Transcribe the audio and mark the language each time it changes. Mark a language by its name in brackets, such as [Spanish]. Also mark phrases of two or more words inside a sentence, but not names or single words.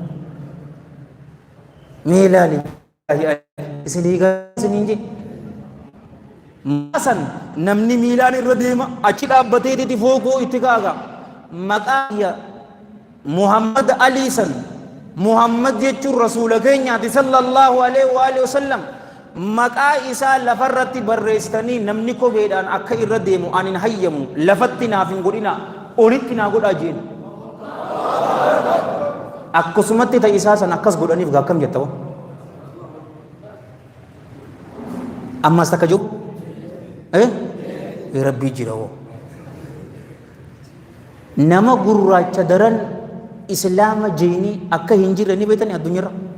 [Oromo] mee ilaali isin hiikaa isin hin jedhe masan namni miilaan irra deema achi dhaabbateetiti fookoo itti kaaga maqaa Muhammad Ali san Muhammad jechuun rasuula keenyaati [Arabic] صلى الله عليه وآله وسلم [Oromo] maqaa isaa lafarratti barreessitanii namni kopheedhaan akka irra deemu anin hayyamu lafatti naaf hin godhina olitti naa godhaa jeen akkasumatti ta'e isaa san akkas godhaniif gaakkam jettawa ammas takka jiru rabbii jira woo nama gurraacha daran islaama jeenii akka hin jirre ni beekani addunyaarra